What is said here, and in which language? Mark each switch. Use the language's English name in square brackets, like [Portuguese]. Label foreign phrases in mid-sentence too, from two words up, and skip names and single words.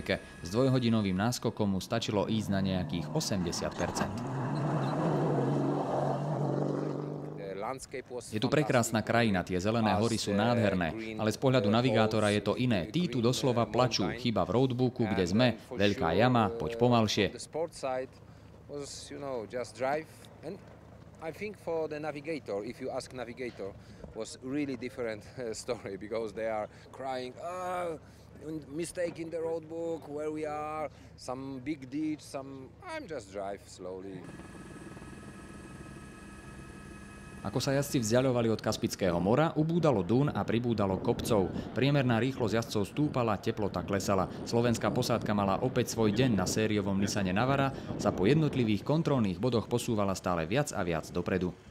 [Slovak] S dvojhodinovým náskokom mu stačilo ísť na nejakých 80%. Je tu prekrásna krajina, tie zelené hory sú nádherné, ale z pohľadu navigátora je to iné. Tí tu doslova plačú, chyba v roadbooku, kde sme, veľká jama, poď pomalšie. [English] I think for the navigator, if you ask navigator, was really different story because they are crying, mistake in the road book, where we are, some big ditch, I'm just drive slowly. [Slovak] Ako sa jazdci vzdiaľovali od Kaspického mora, ubúdalo dún a pribúdalo kopcov. Priemerná rýchlosť jazdcov stúpala, teplota klesala. Slovenská posádka mala opäť svoj deň na sériovom Nissane Navara, sa po jednotlivých kontrolných bodoch posúvala stále viac a viac dopredu.